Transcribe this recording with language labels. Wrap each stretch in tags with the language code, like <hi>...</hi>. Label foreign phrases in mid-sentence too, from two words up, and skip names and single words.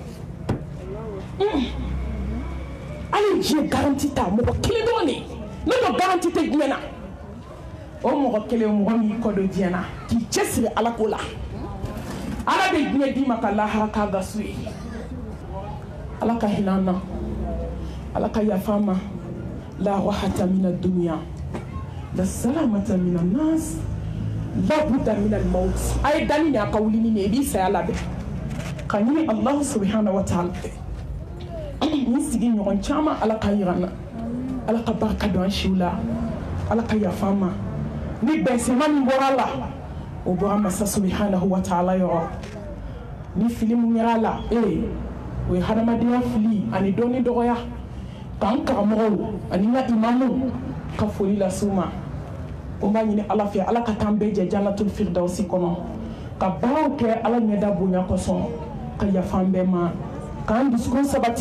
<bm>Ala diɲɛ garanti ta mɔgɔ kelen dɔrɔn de ne dɔ garanti tɛ diɲɛ na o mɔgɔ kelen mɔgɔ min kɔ don diɲɛ na k'i cɛsiri Ala ko la Ala bɛ diɲɛ d'i ma ka lahara k'a gasu ye Ala ka hinɛ an na Ala ka yafa an ma</bm> <ar>لا راحة من الدنيا لا سلامة من الناس لا بد من الموت</ar> <bm>a ye dani ni a ka wuli ni ne i b'i saya labɛn ka ɲini</bm> <ar>الله سبحانه وتعالى</ar> <bm>ni sigi ɲɔgɔn caman Ala ka yira an na Ala ka barika don an siw la Ala ka yafa an ma ni bɛnsɛma min bɔra la o bɔra masa</bm> <ar>سبحانه وتعالى</ar> <bm>yɔrɔ ni fili mun kɛra la o ye hadamadenya fili ani dɔɔni dɔgɔya k'an karamɔgɔw ani n ka imamu ka foli lase u ma o b'a ɲini ala fɛ ala ka t'an bɛɛ jɛ</bm> <ar>جنة الفردوس</ar> <bm>kɔnɔ ka baaraw kɛ ala ɲɛda bonya kosɔn ka yafa an bɛɛ ma k'an dusukun sabati</bm>